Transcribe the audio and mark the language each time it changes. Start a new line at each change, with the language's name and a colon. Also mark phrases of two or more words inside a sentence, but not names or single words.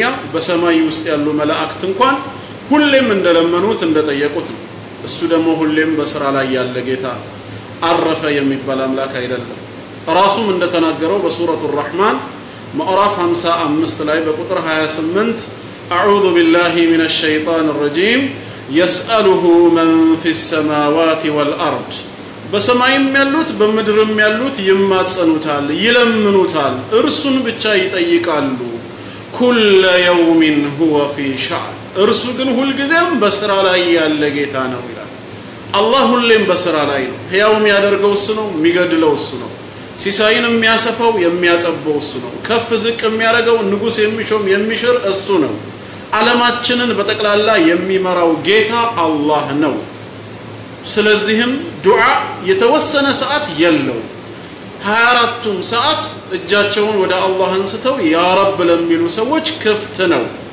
Amharic: በሰማይ ውስጥ ያሉ መላእክት እንኳን ሁሌም እንደለመኑት እንደጠየቁት ነው እሱ ደግሞ ሁሌም በስራ ላይ ያለ ጌታ አረፈ የሚባል አምላክ አይደለም ራሱም እንደተናገረው በሱረቱ الرحمن ምዕራፍ 55 ላይ በቁጥር 28
Arabic: أعوذ بالله من الشيطان الرجيم يسأله من في السماوات والأرض
Amharic: በሰማይም ያሉት በመድርም ያሉት ይማጸኑታል ይለምኑታል እርሱን ብቻ ይጠይቃሉ
Arabic: كل يوم هو في شأن
Amharic: እርሱ ግን ሁሉ ጊዜም በስራ ላይ ያለ ጌታ ነው ይላል አላህ ሁሌም በስራ ላይ ነው ሕያው የሚያደርገው እሱ ነው የሚገድለው እሱ ነው ሲሳይን የሚያሰፋው የሚያጠበው እሱ ነው ከፍ ዝቅ የሚያደርገው ንጉስ የሚሾም የሚሽር እሱ ነው ዓለማችንን በጠቅላላ የሚመራው ጌታ አላህ ነው ስለዚህም ዱዓ የተወሰነ ሰዓት የለው 24ቱም ሰዓት እጃቸውን ወደ አላህ አንስተው
Arabic: يا رب
Amharic: ለሚሉ ሰዎች ክፍት ነው